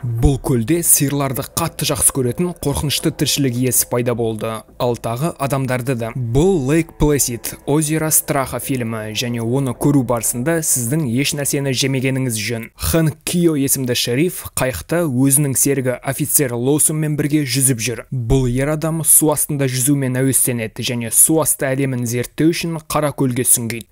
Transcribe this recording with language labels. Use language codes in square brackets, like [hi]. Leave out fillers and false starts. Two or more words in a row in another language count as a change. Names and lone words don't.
[kk] Бұл көлде сиырларды қатты жақсы көретін қорқынышты тіршілік иесі пайда болды, ал тағы адамдарды да. Бұл Lake Placid, озеро страха фильмі, және оны көру барысында сіздің еш нәрсені жемегеніңіз жөн. Хэнк Кио есімді шериф қайықта өзінің серігі офицер Лоусонмен бірге жүзіп жүр. Бұл ер адам су астында жүзумен әуестенеді және су асты әлемін зерттеу үшін қара көлге сүңгиді.